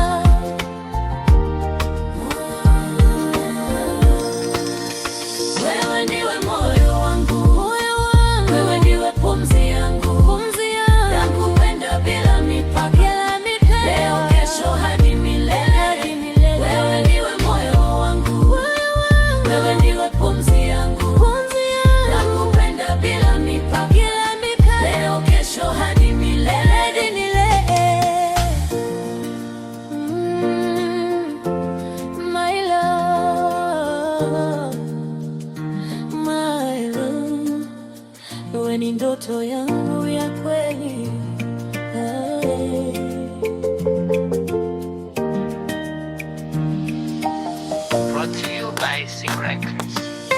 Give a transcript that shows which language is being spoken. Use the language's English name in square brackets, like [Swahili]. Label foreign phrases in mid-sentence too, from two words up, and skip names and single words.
[Swahili] Wewe ndiwe moyo wangu, wewe ndiwe pumzi yangu, nakupenda bila mipaka, leo, kesho, hadi milele. Wewe ndiwe moyo wangu, wewe ndiwe pumzi yangu, nakupenda bila mipaka, leo, kesho, hadi milele. [English] My love, my love, [Swahili] wewe ni ndoto yangu ya kweli. [English] Brought to you by Sim Records.